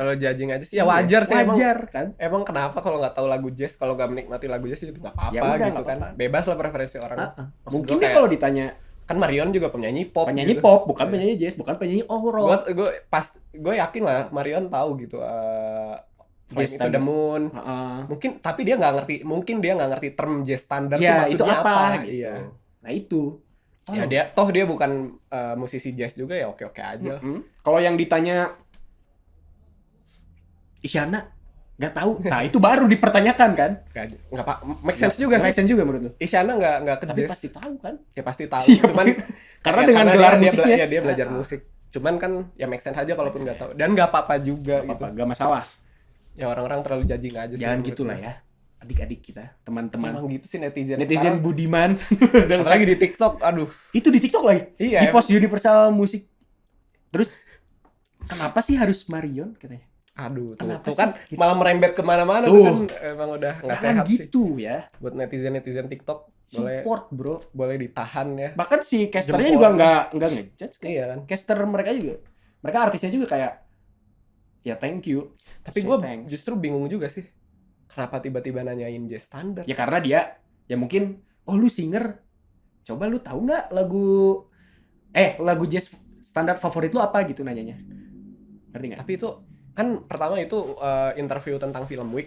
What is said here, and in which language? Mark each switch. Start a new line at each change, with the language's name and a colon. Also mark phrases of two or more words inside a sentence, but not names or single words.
Indonesian: Terlalu judging aja sih. Ya wajar sih Wajar kan? Emang kenapa kalau nggak tahu lagu jazz, kalau nggak menikmati lagu jazz itu nggak apa-apa Ya udah, gitu nggak kan. apa-apa. Bebas lah preferensi orang. Maksud Mungkin gua dia kayak, kalau ditanya kan Marion juga penyanyi pop. penyanyi gitu. pop, bukan penyanyi jazz, bukan penyanyi rock. Gue yakin lah Marion tahu gitu. Fly Jazz Me to the standar. Moon. Mungkin tapi dia nggak ngerti. Mungkin dia nggak ngerti term jazz standar tuh Ya, itu maksudnya apa gitu. Iya. Nah itu. Ya dia bukan musisi jazz juga ya oke-oke aja. Kalau yang ditanya Isyana nggak tahu, nah itu baru dipertanyakan kan? Nggak pak,
English: make sense
Indonesian: juga sih.
English: Make sense
Indonesian: juga menurut lu. Isyana nggak ke Tapi jazz. pasti tahu kan? Ya pasti tahu. Iya, Cuman karena dengan gelar musiknya. dia belajar musik. Cuman kan ya
English: make sense
Indonesian: aja kalaupun nggak tahu. Dan nggak apa-apa juga gitu. Nggak masalah. Ya orang-orang terlalu judging aja sih. Jangan gitulah ya. Adik-adik kita, teman-teman. Emang gitu sih netizen Netizen budiman. Dan apalagi di TikTok, aduh. Itu di TikTok lagi. Iya. Di post Universal Musik. Terus kenapa sih harus Marion katanya? Aduh, Kenapa tuh kan sih? malah merembet kemana-mana Tuh. tuh kan emang udah nggak Jangan sehat sih. gitu ya. Buat netizen TikTok
English: Support bro.
Indonesian: boleh ditahan ya. Bahkan si casternya Jempol. juga nggak ngejudge kan. Iya kan. Caster mereka juga. Mereka artisnya juga kayak ya
English: thank you.
Indonesian: Tapi Say gue thanks. justru bingung juga sih. Kenapa tiba-tiba nanyain jazz standar? Ya karena dia ya mungkin lu singer. Coba lu tahu nggak lagu jazz standar favorit lu apa gitu nanyanya. Ngerti nggak? Tapi itu kan pertama itu interview tentang Film Week.